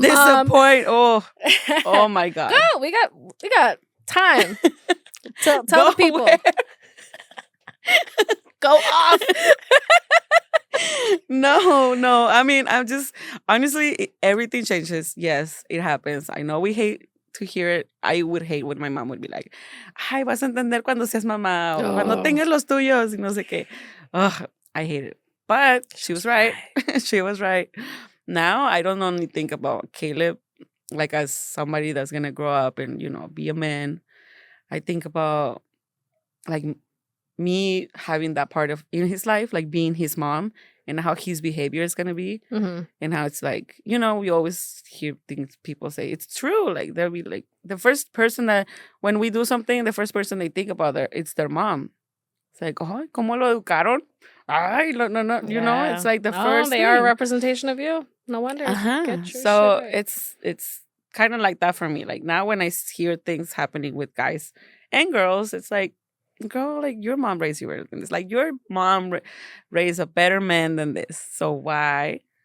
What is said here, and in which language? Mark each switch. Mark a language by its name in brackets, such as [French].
[English] Disappoint. Oh my God. Go. We got time. Tell the people. Where? Go off. No. I mean, I'm just, honestly, everything changes. Yes, it happens. I know we hate to hear it. I would hate when my mom would be like, [Spanish] ay, vas a entender cuando seas mamá o cuando tengas los tuyos y no sé qué. [English] Ugh, I hate it. But she was right. She was right. Now, I don't only think about Caleb like as somebody that's going to grow up and, be a man. I think about like me having that part of in his life, like being his mom and how his behavior is going to be and how it's like, we always hear things people say. It's true. Like they'll be like the first person that when we do something, the first person they think about it's their mom. It's like, oh, [Spanish] ¿cómo lo educaron? Ay, no. [English] Yeah. It's like the first they thing. are a representation of you. No wonder. So it's kind of like that for me. Like now when I hear things happening with guys and girls, it's like, girl, like your mom raised you better than this. Like your mom raised a better man than this. So why?